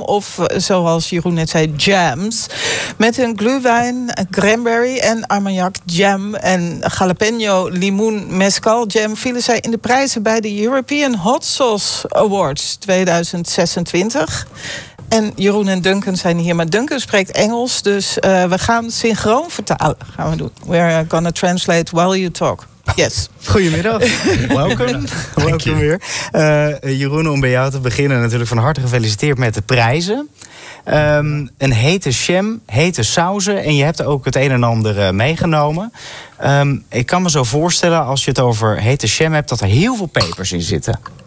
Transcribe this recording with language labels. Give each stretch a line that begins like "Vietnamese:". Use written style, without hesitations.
Dutch: Of zoals Jeroen net zei, jams. Met hun glühwein, cranberry en armagnac jam. En jalapeno, limoen, mezcal jam vielen zij in de prijzen bij de European Hot Sauce Awards 2026. En Jeroen en Duncan zijn hier, maar Duncan spreekt Engels, dus we gaan synchroon vertalen. Gaan we doen.
English: We're gonna translate while you talk. Yes.
Dutch: Goedemiddag. Welkom weer. Jeroen, om bij jou te beginnen, natuurlijk van harte gefeliciteerd met de prijzen. Een hete jam, hete sauzen en je hebt ook het een en ander meegenomen. Ik kan me zo voorstellen, als je het over hete jam hebt, dat er heel veel pepers in zitten.